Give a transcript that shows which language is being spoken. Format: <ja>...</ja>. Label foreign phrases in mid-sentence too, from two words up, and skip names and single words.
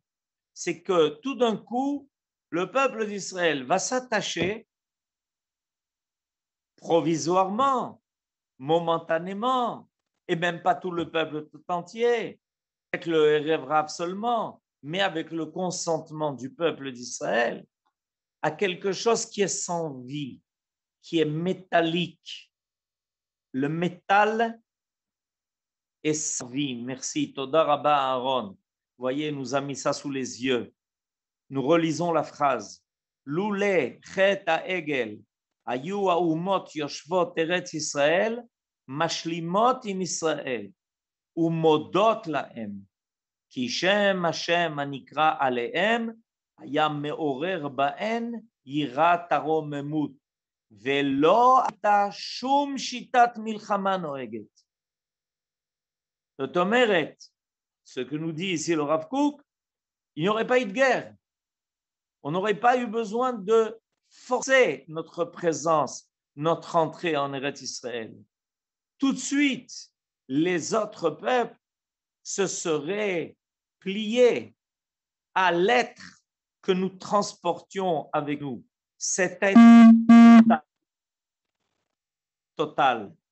<fr>C'est que tout d'un coup, le peuple d'Israël va s'attacher provisoirement, momentanément, et même pas tout le peuple tout entier, avec le</fr> <he>ערב רב</he> <fr>seulement, mais avec le consentement du peuple d'Israël, à quelque chose qui est sans vie, qui est métallique. Le métal est sans vie. Merci.</fr> <he>תודה רבה Aaron.</he> <fr>Voyez, nous a mis ça sous les yeux. Nous relisons la phrase.</fr> <he>לולא חטא העגל היו האומות יושבות ארץ ישראל משלימות עם ישראל ומודות להם כי שם השם הנקרא עליהם היה מעורר בהן יראת הרוממות, ולא הייתה שום שיטת מלחמה נוהגת. זאת אומרת,</he> <fr>ce que nous dit ici le Rav Kook, il n'y aurait pas eu de guerre. On n'aurait pas eu besoin de forcer notre présence, notre entrée en Eretz Israël. Tout de suite, les autres peuples se seraient pliés à l'être que nous transportions avec nous, cet être total.</fr>